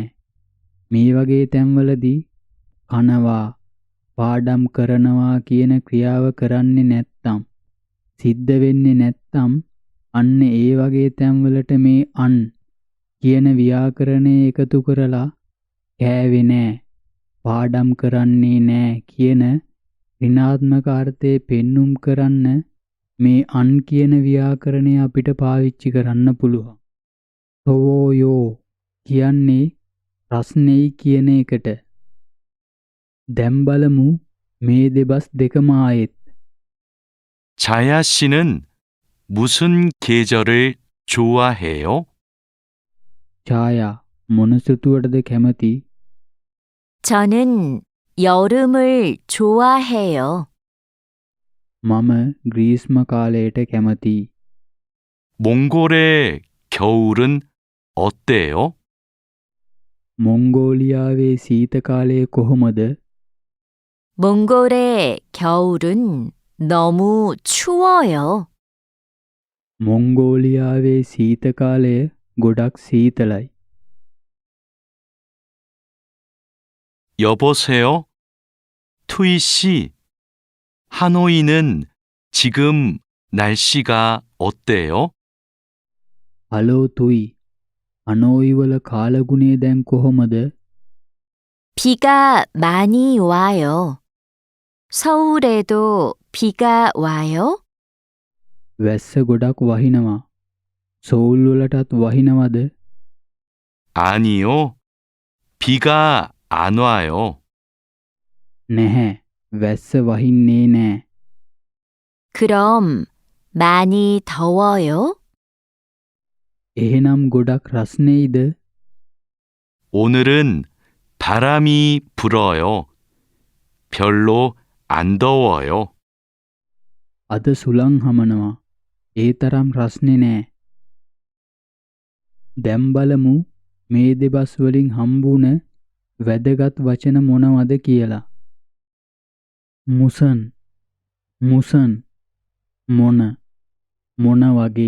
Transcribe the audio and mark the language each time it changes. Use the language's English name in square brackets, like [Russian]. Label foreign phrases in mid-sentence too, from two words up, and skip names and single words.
[Sinhala] මේ වගේ තැන්වලදී කනවා පාඩම් කරනවා කියන ක්‍රියාව කරන්නේ නැත්තම් සිද්ධ වෙන්නේ නැත්තම් අන්න ඒ වගේ තැන්වලට මේ අන් කියන ව්‍යාකරණය එකතු කරලා කෑවේ නෑ පාඩම් කරන්නේ නෑ කියන ඍණාත්මක අර්ථය පෙන්눔 කරන්න මේ අන් කියන ව්‍යාකරණය අපිට පාවිච්චි කරන්න පුළුවන්. තෝයෝ කියන්නේ රස්නෙයි කියන එකට. දැන් බලමු මේ දෙබස් දෙකම ආයෙත්. [Korean] 자야 씨는 무슨 계절을 좋아해요? [Sinhala] ඡායා මොන ඍතුවටද කැමති? [Korean] 저는 여름을 좋아해요. [Sinhala] මම ග්‍රීස්ම කාලයට කැමතියි. [Korean] 몽골의 겨울은 어때요? [Sinhala] මොංගෝලියාවේ සීත කාලය කොහොමද? [Korean] 몽골의 겨울은 너무 추워요. [Sinhala] මොංගෝලියාවේ සීත කාලය ගොඩක් සීතලයි. [Korean] 여보세요? 투이 씨, 하노이는 지금 날씨가 어때요? [Sinhala] හලෝ තුයි. අනෝයි වල කාලගුණය දැන් කොහොමද? [Korean] 비가 많이 와요. 서울에도 비가 와요? [Sinhala] වැස්ස ගොඩක් වහිනවා. සෝල් වලටත් වහිනවද? [Korean] 아니요. 비가 안 와요. [Sinhala] නැහැ. වැස්ස වහින්නේ නෑ. [Korean] 그럼 많이 더워요? [Sinhala] එහෙනම් ගොඩක් රස්නෙයිද? [Korean] 오늘은 바람이 불어요. 별로 안 더워요. [Sinhala] අද සුළං හමනවා. ඒ තරම් රස්නේ නෑ. දැන් බලමු මේ දෙබස් වලින් හම්බුන වැදගත් වචන මොනවද කියලා. [Korean] 무슨 무슨 [Sinhala] මොන වගේ.